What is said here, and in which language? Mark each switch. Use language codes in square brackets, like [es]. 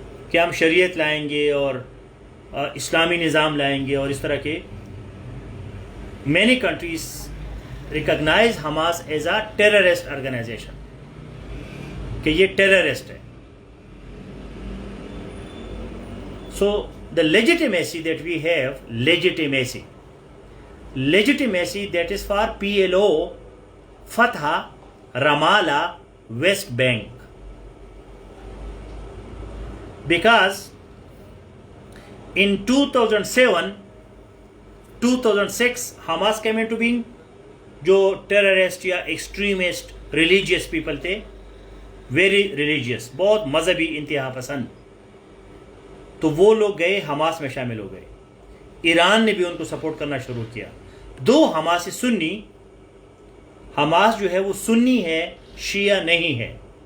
[ur] کہ ہم شریعت لائیں گے اور اسلامی نظام لائیں گے, اور اس طرح کے [en] many countries recognize Hamas as a terrorist organization [ur] کہ یہ ٹیررسٹ ہے. [en] So the legitimacy that we have, legitimacy that is for PLO, Fatah, Ramallah, West Bank, because in 2006 Hamas came into being. [ur] جو ٹیررسٹ یا extremist religious people تھے, very religious, بہت مذہبی انتہا پسند, تو وہ لوگ گئے حماس میں شامل ہو گئے. ایران نے بھی ان کو سپورٹ کرنا شروع کیا. دو حماس سنی, حماس جو ہے وہ سنی ہے, شیعہ نہیں ہے.